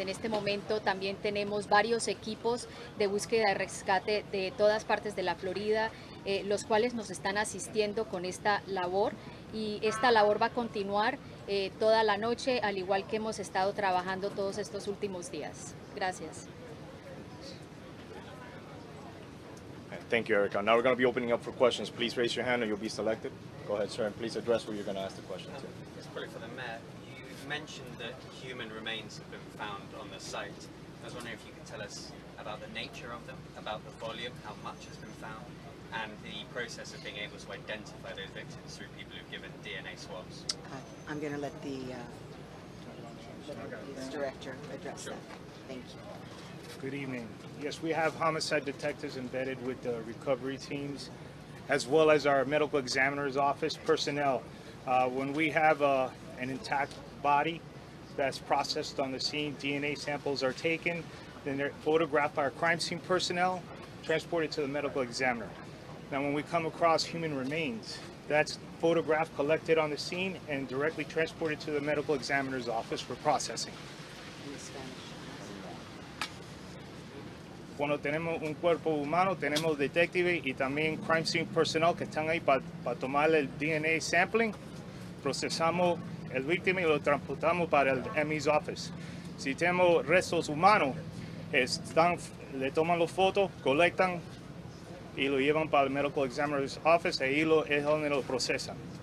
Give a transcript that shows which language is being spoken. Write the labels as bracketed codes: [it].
[es] En este momento también tenemos varios equipos de búsqueda y rescate de todas partes de la Florida, los cuales nos están asistiendo con esta labor, y esta labor va a continuar toda la noche, al igual que hemos estado trabajando todos estos últimos días. Gracias. [en] Thank you, Erica. Now we're going to be opening up for questions. Please raise your hand and you'll be selected. Go ahead, sir, and please address who you're going to ask the question to. It's probably for the Mayor. You mentioned that human remains have been found on the site. I was wondering if you could tell us about the nature of them, about the volume, how much has been found, and the process of being able to identify those victims through people who've given DNA swabs. I'm going to let the police director address that. Thank you. Good evening. Yes, we have homicide detectives embedded with the recovery teams, as well as our medical examiner's office personnel. When we have an intact body that's processed on the scene, DNA samples are taken, then they're photographed by our crime scene personnel, transported to the medical examiner. Now, when we come across human remains, that's photographed, collected on the scene, and directly transported to the medical examiner's office for processing. In Spanish. [es] Cuando tenemos un cuerpo humano, tenemos detectives y también [en] crime scene personnel [es] que están ahí para tomar el [en] DNA sampling. [es] Procesamos el víctima y lo transportamos para el ME's office. Si tenemos restos humanos, le toman las fotos, colectan y lo llevan para el [en] medical examiner's office, [es] y ahí es donde lo procesan.